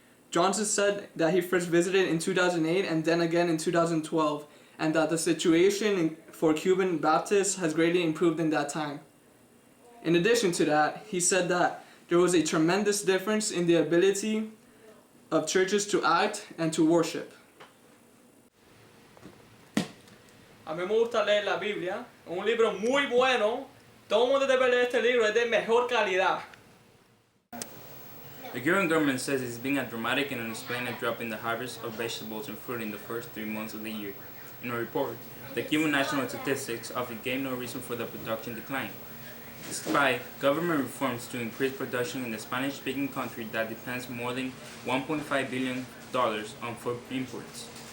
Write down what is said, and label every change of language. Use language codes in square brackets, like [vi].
[en] Johnson said that he first visited in 2008 and then again in 2012, and that the situation for Cuban Baptists has greatly improved in that time. In addition to that, he said that there was a tremendous difference in the ability of churches to act and to worship. [es] A mí me gusta leer la Biblia, un libro muy bueno. Todo el mundo debe leer este libro, es de mejor calidad. [en] The Cuban government says it's been a dramatic and unexplained drop in the harvest of vegetables and fruit in the first 3 months of the year. In a report, the Cuban National Statistics Office gave no reason for the production decline, despite government reforms to increase production in the Spanish-speaking country that depends more than $1.5 billion on food imports.